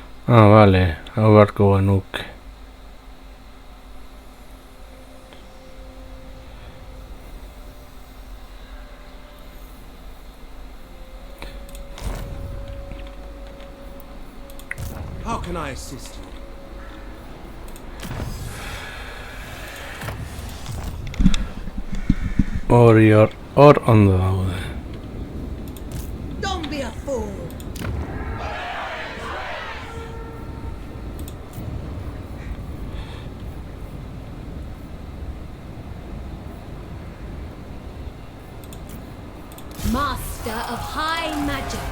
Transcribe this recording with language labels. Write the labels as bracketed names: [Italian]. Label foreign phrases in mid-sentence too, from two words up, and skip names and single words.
[Basque] Ah, vale, hau beharko genuke. [English] How can I assist you? [Basque] Hor ondo daude. [English] Don't be a fool. Master of High Magic.